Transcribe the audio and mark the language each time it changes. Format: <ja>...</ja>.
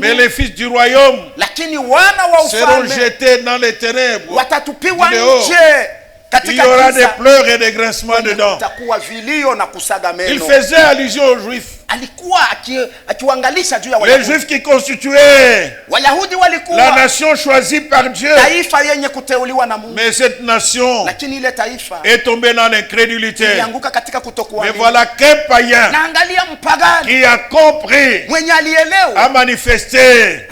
<fr>Mais les fils du royaume</fr> <sw>lakini wana wa</sw> <fr>seront</fr> <sw>ufalme</sw> <fr>jetés dans les ténèbres.</fr> <sw>watatupiwa</sw> <fr>du dehors.</fr> <sw>nje</sw> <fr>Il y</fr> <sw>katika</sw> <fr>aura des</fr> <sw>giza.</sw> <fr>pleurs et des grincements dedans.</fr> <sw>Kutakuwa vilio na kusaga</sw> <fr>Il</fr> <sw>meno.</sw> <fr>faisait allusion aux Juifs.</fr> <sw>alikuwa akiwaangalisha juu ya</sw> <fr>Les</fr> <sw>Wayahudi.</sw> <fr>Juifs qui constituaient</fr> <sw>Wayahudi</sw> <fr>la</fr> <sw>walikuwa</sw> <fr>nation choisie par Dieu.</fr> <sw>taifa yenye kuteuliwa na Mungu,</sw> <fr>Mais cette nation</fr> <sw>lakini ile taifa</sw> <fr>est tombée dans l'incrédulité.</fr> <sw>ilianguka katika</sw> <fr>Mais</fr> <sw>kutokuamini.</sw> <fr>voilà qu'un païen</fr> <sw>Na angalia mpagani</sw> <fr>qui a compris,</fr> <sw>mwenye</sw> <fr>a</fr> <sw>alielewa,</sw> <fr>manifesté</fr>